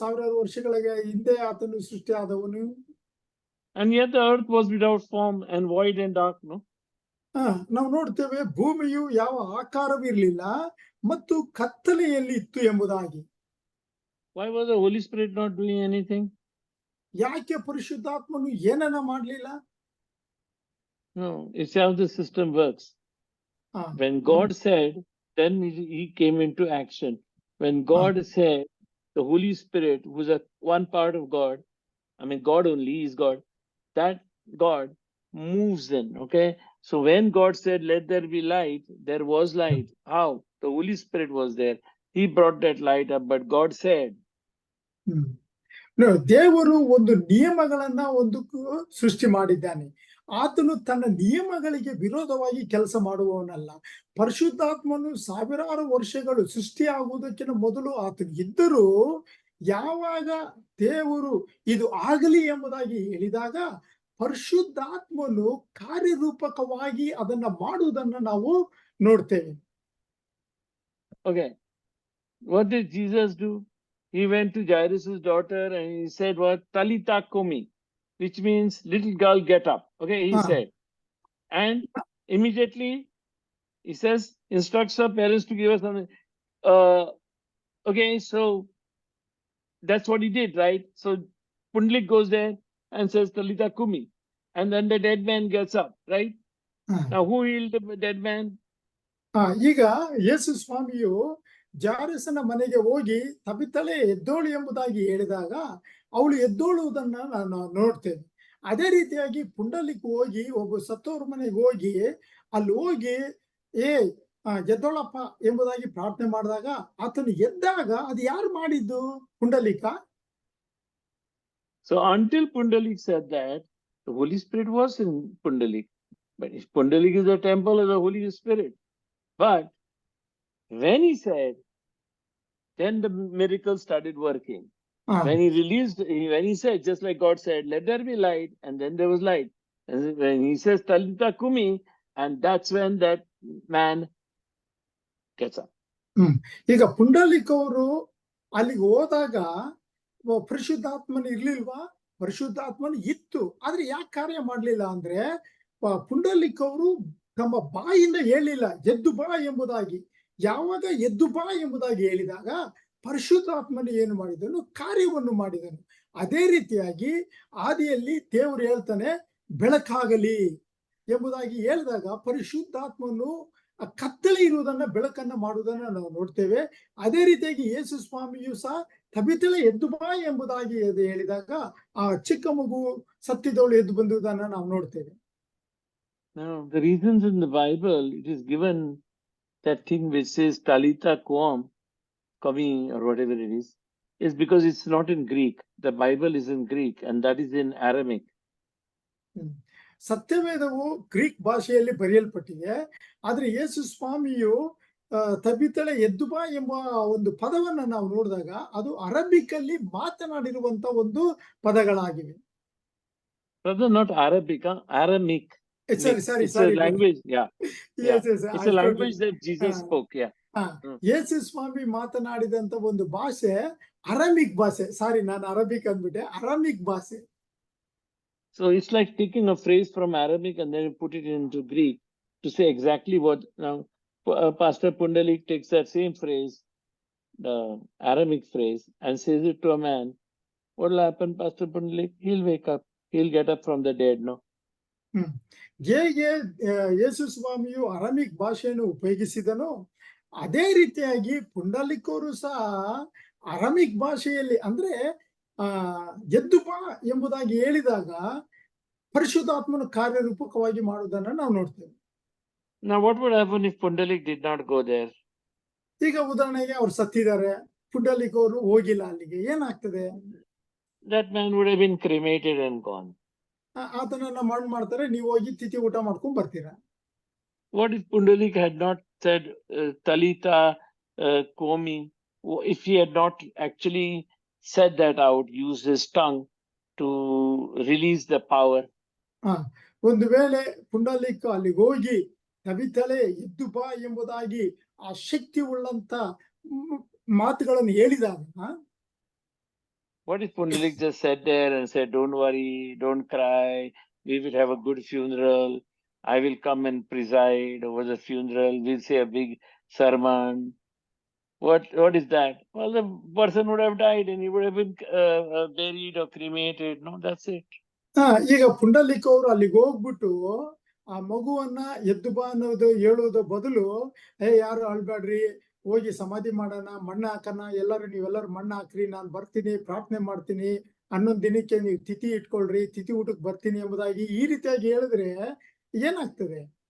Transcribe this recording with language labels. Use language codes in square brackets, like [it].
[kn] ಸಾವಿರಾರು ವರ್ಷಗಳ ಹಿಂದೆ ಆತನು ಸೃಷ್ಟಿ ಆದವನು. [en] And yet the earth was without form and void and dark, no? [kn] ನಾವು ನೋಡ್ತೇವೆ ಭೂಮಿಯು ಯಾವ ಆಕಾರವಿರಲಿಲ್ಲ ಮತ್ತು ಕತ್ತಲೆಯಲ್ಲಿ ಇತ್ತು ಎಂಬುದಾಗಿ. [en] Why was the Holy Spirit not doing anything? [kn] ಯಾಕೆ ಪರಿಶುದ್ಧಾತ್ಮನು ಏನನ್ನ ಮಾಡಲಿಲ್ಲ? [en] No, it's how the system works. When God said, then he came into action. When God said, the Holy Spirit, who's one part of God, I mean God only is God, that God moves in. Okay, so when God said let there be light, there was light. How? The Holy Spirit was there. He brought that light up, but God said. [kn] ದೇವರು ಒಂದು ನಿಯಮಗಳನ್ನ ಸೃಷ್ಟಿ ಮಾಡಿದ್ದಾನೆ. ಆತನು ತನ್ನ ನಿಯಮಗಳಿಗೆ ವಿರೋಧವಾಗಿ ಕೆಲಸ ಮಾಡುವವನಲ್ಲ. ಪರಿಶುದ್ಧಾತ್ಮನು ಸಾವಿರಾರು ವರ್ಷಗಳು ಸೃಷ್ಟಿಯಾಗುವುದಕ್ಕಿಂತ ಮೊದಲು ಆತನು ಇದ್ದರೂ, ಯಾವಾಗ ದೇವರು ಇದು ಆಗಲಿ ಎಂಬುದಾಗಿ ಹೇಳಿದಾಗ ಪರಿಶುದ್ಧಾತ್ಮನು ಕಾರ್ಯರೂಪಕವಾಗಿ ಅದನ್ನ ಮಾಡುವುದನ್ನ ನಾವು ನೋಡ್ತೇವೆ. [en] Okay. What did Jesus do? He went to Jairus' daughter and he said, what? Talitha Kumi, which means little girl, get up. Okay, he Ah. said. And immediately he says, instructs her parents to give us something. Okay, so that's what he did, right? So Pundalik goes there and says, Talitha Kumi. And then the dead man gets up, right? Ah. Now, who healed the dead man? [kn] ಈಗ ಯೇಸು ಸ್ವಾಮಿಯು ಜಾರಸನ ಮನೆಗೆ ಹೋಗಿ ತಬಿತಳೆ ಎದ್ದೋಳು ಎಂಬುದಾಗಿ ಹೇಳಿದಾಗ ಅವಳು ಎದ್ದೋಳುವುದನ್ನ ನಾನು ನೋಡ್ತೇನೆ. ಅದೇ ರೀತಿಯಾಗಿ ಪುಂಡಲಿಕ್ ಹೋಗಿ ಒಬ್ಬ ಸತ್ತೋರ್ ಮನೆಗೆ ಹೋಗಿ ಅಲ್ಲಿ ಹೋಗಿ ಎದ್ದೋಳಪ್ಪ ಎಂಬುದಾಗಿ ಪ್ರಾರ್ಥನೆ ಮಾಡಿದಾಗ ಆತನು ಎದ್ದಾಗ ಅದು ಯಾರು ಮಾಡಿದ್ದು? Pundalika. [en] So until Pundalik said that, the Holy Spirit was in Pundalik. But if Pundalik is the temple of the Holy Spirit. But when he said, then the miracle started working. When he released, when he said, just like God said, let there be light, and then there was light. And when he says, Talitha Kumi, and that's when that man gets up. [kn] ಈಗ ಪುಂಡಲಿಕ್ ಅವರು ಅಲ್ಲಿಗೆ ಹೋದಾಗ ಪರಿಶುದ್ಧಾತ್ಮನ ಇರ್ಲಿಲ್ವಾ? ಪರಿಶುದ್ಧಾತ್ಮನ ಇತ್ತು, ಆದ್ರೆ ಯಾಕೆ ಕಾರ್ಯ ಮಾಡ್ಲಿಲ್ಲ ಅಂದ್ರೆ ಪುಂಡಲಿಕ್ ಅವರು ತಮ್ಮ ಬಾಯಿಂದ ಹೇಳಿಲ್ಲ ಎದ್ದು ಬಾ ಎಂಬುದಾಗಿ. ಯಾವಾಗ ಎದ್ದು ಬಾ ಎಂಬುದಾಗಿ ಹೇಳಿದಾಗ ಪರಿಶುದ್ಧಾತ್ಮನ ಏನು ಮಾಡಿದನು? ಕಾರ್ಯವನ್ನು ಮಾಡಿದನು. ಅದೇ ರೀತಿಯಾಗಿ ಆದಿಯಲ್ಲಿ ದೇವರು ಹೇಳ್ತಾನೆ ಬೆಳಕಾಗಲಿ ಎಂಬುದಾಗಿ ಹೇಳಿದಾಗ ಪರಿಶುದ್ಧಾತ್ಮನು ಕತ್ತಲೆ ಇರುವುದನ್ನ ಬೆಳಕನ್ನ ಮಾಡುವುದನ್ನ ನಾವು ನೋಡ್ತೇವೆ. ಅದೇ ರೀತಿಯಾಗಿ ಯೇಸು ಸ್ವಾಮಿಯು ಸಹ ತಬಿತಳೆ ಎದ್ದು ಬಾ ಎಂಬುದಾಗಿ ಹೇಳಿದಾಗ ಆ ಚಿಕ್ಕ ಮಗು ಸತ್ತಿದವಳು ಎದ್ದು ಬಂದುದನ್ನ ನಾವು ನೋಡ್ತೇವೆ. [en] Now, the reasons in the Bible, it is given that thing which says Talitha Kumi, or whatever it is because it's not in Greek. The Bible is in Greek, and that is in Aramaic. [kn] ಸತ್ಯವೇದವು Greek ಭಾಷೆಯಲ್ಲಿ ಬರೆಯಲ್ಪಟ್ಟಿದೆ, ಆದ್ರೆ ಯೇಸು ಸ್ವಾಮಿಯು ತಬಿತಳೆ ಎದ್ದು ಬಾ ಎಂಬ ಒಂದು ಪದವನ್ನ ನಾವು ನೋಡಿದಾಗ ಅದು ಅರಬಿಕ್ ಅಲ್ಲಿ ಮಾತನಾಡಿರುವಂತ ಒಂದು ಪದಗಳಾಗಿವೆ. [en] Brother, not Arabic, Aramic. Sorry. It's a language, yeah. Yes, It's a language that Jesus spoke, yeah. [kn] ಯೇಸು ಸ್ವಾಮಿ ಮಾತನಾಡಿದಂತ ಒಂದು ಭಾಷೆ ಅರಮಿಕ್ ಭಾಷೆ. ಸಾರಿ, ನಾನು ಅರಬಿಕ್ ಅಂದ್ಬಿಟ್ಟೆ, ಅರಮಿಕ್ ಭಾಷೆ. [en] So it's like taking a phrase from Arabic and then put it into Greek to say exactly what. Now, Pastor Pundalik takes that same phrase, the Aramic phrase, and says it to a man. What will happen, Pastor Pundalik? He'll wake up. He'll get up from the dead, no? [kn] ಹೇಗೆ ಯೇಸು ಸ್ವಾಮಿಯು ಅರಮಿಕ್ ಭಾಷೆಯನ್ನು ಉಪಯೋಗಿಸಿದನೋ ಅದೇ ರೀತಿಯಾಗಿ ಪುಂಡಲಿಕರು ಸಹ ಅರಮಿಕ್ ಭಾಷೆಯಲ್ಲಿ ಅಂದ್ರೆ ಎದ್ದು ಬಾ ಎಂಬುದಾಗಿ ಹೇಳಿದಾಗ ಪರಿಶುದ್ಧಾತ್ಮನ ಕಾರ್ಯರೂಪಕವಾಗಿ ಮಾಡುವುದನ್ನ ನಾವು ನೋಡ್ತೇವೆ. [en] Now, what would happen if Pundalik did not go there? [kn] ಈಗ ಉದಾಹರಣೆಗೆ ಅವ್ರು ಸತ್ತಿದ್ದಾರೆ, ಪುಂಡಲಿಕ್ ಅವರು ಹೋಗಿಲ್ಲ ಅಲ್ಲಿಗೆ, ಏನಾಗ್ತದೆ? [en] That man would have been cremated and gone. [kn] ಆತನನ್ನ ಮಣ್ಣು ಮಾಡ್ತಾರೆ, ನೀವು ಹೋಗಿ ತಿಥಿ ಊಟ ಮಾಡ್ಕೊಂಡ್ ಬರ್ತೀರಾ. [en] What if Pundalik had not said Talitha Kumi? If he had not actually said that out, used his tongue to release the power? [kn] ಒಂದು ವೇಳೆ ಪುಂಡಲಿಕ್ ಅಲ್ಲಿಗೆ ಹೋಗಿ ತಬಿತಳೆ ಎದ್ದು ಬಾ ಎಂಬುದಾಗಿ ಆ ಶಕ್ತಿ ಉಳ್ಳಂತ ಮಾತುಗಳನ್ನು ಹೇಳಿದಾಗ, [en] what if Pundalik just sat there and said, don't worry, don't cry, we will have a good funeral, I will come and preside over the funeral, we'll say a big sermon. What is that? Well, the person would have died and he would have been buried or cremated. No, that's it. [kn] ಈಗ ಪುಂಡಲಿಕ್ ಅವರು ಅಲ್ಲಿಗೆ ಹೋಗ್ಬಿಟ್ಟು ಆ ಮಗುವನ್ನ ಎದ್ದು ಬಾ ಅನ್ನೋದು ಹೇಳುವುದ ಬದಲು ಯಾರು ಅಳ್ಬೇಡ್ರಿ, ಹೋಗಿ ಸಮಾಧಿ ಮಾಡೋಣ, ಮಣ್ಣು ಹಾಕೋಣ, ನೀವೆಲ್ಲರೂ ಮಣ್ಣು ಹಾಕ್ರಿ, ನಾನು ಬರ್ತೀನಿ, ಪ್ರಾರ್ಥನೆ ಮಾಡ್ತೀನಿ, 11 ದಿನಕ್ಕೆ ನೀವು ತಿಥಿ ಇಟ್ಕೊಳ್ರಿ, ತಿಥಿ ಊಟಕ್ಕೆ ಬರ್ತೀನಿ ಎಂಬುದಾಗಿ ಈ ರೀತಿಯಾಗಿ ಹೇಳಿದ್ರೆ ಏನಾಗ್ತದೆ?